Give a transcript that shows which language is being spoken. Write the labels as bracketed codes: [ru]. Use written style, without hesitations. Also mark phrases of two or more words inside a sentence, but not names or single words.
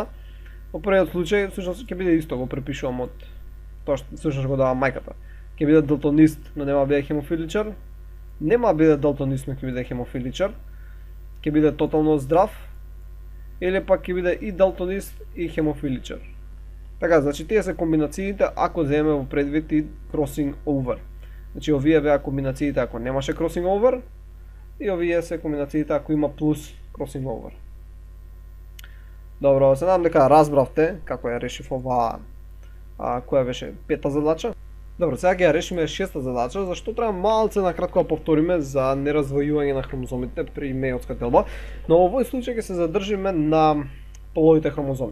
[mk] Во првиот случај, всушност ќе биде исто, го препишувам од тоа што всушност го дава мајката. Ќе биде далтонист, но нема да биде хемофиличар. Нема да биде далтонист, но ќе биде хемофиличар. Ќе биде тотално здрав, или пак ќе биде и далтонист и хемофиличар. Така, значи тие се комбинациите ако земеме во предвид и [en] crossing over. [mk] Значи овие беа комбинациите ако немаше [en] crossing over [mk] и овие се комбинациите ако има плюс [en] crossing over. [mk] Добро, се надам дека разбравте како ја решив оваа која беше пета задача. Добро, сега ќе ја решиме шеста задача, зашто треба малце накратко да повториме за нераздвојување на хромозомите при мејотска делба, но во овој случај ќе се задржиме на половите хромозоми.